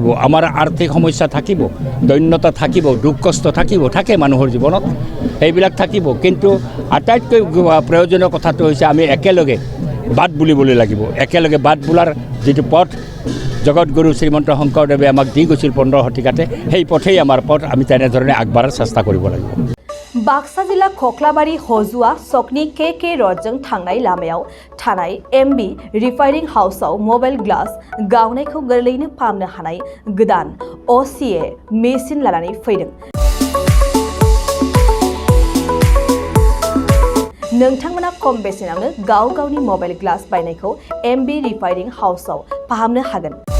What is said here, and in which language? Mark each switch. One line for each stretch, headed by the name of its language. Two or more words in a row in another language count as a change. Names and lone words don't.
Assamese: আমাৰ আৰ্থিক সমস্যা থাকিব, দৈন্যতা থাকিব, দুখ কষ্ট থাকে মানুহৰ জীৱনত, এইবিলাক থাকিব। কিন্তু আটাইতকৈ প্ৰয়োজনীয় কথাটো হৈছে আমি একেলগে বাট বুলিবলৈ লাগিব। একেলগে বাট বোলাৰ যিটো পথ জগতগুৰু শ্ৰীমন্ত শংকৰদেৱে আমাক দি গৈছিল 15 শতিকাতে, সেই পথেই আমাৰ পথ। আমি তেনেধৰণে আগবঢ়াৰ চেষ্টা কৰিব লাগিব।
Bodo: बाक्सा जिल्ला खख्लाबारि हजुआ सकनि के रडजों थांनाय लामायाव थानाय एमबी रिफाइनिं हाउसआव
English: mobile glass
Bodo: गावनायखौ गोरलैयैनो फाहामनो हानाय गोदान OCA मेसिन लानानै फैदों। नोंथांमोना खम बेसेनावनो गावनि
English: mobile glass
Bodo: बायनायखौ एमबी रिफाइनिं हाउसआव फाहामनो हागोन।